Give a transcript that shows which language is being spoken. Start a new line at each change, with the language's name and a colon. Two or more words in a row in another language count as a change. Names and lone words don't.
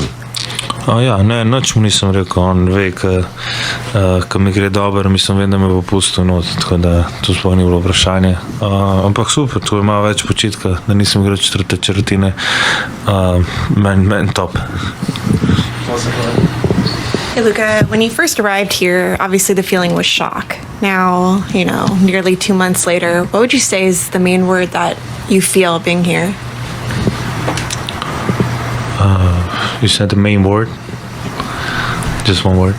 Slovenian: Ja, ne, nič mu nisem rekel, on ve, ko mi gre dobro, mislim, vem, da me bo pustil not, tako da to sploh ni bilo vprašanje. Ampak super, tu je malo več počitka, da nisem igral četrte četrtine, men top.
English: Hey Luka, when you first arrived here, obviously the feeling was shock. Now, nearly 2 months later, what would you say is the main word that you feel being here? You said the main word? Just one word?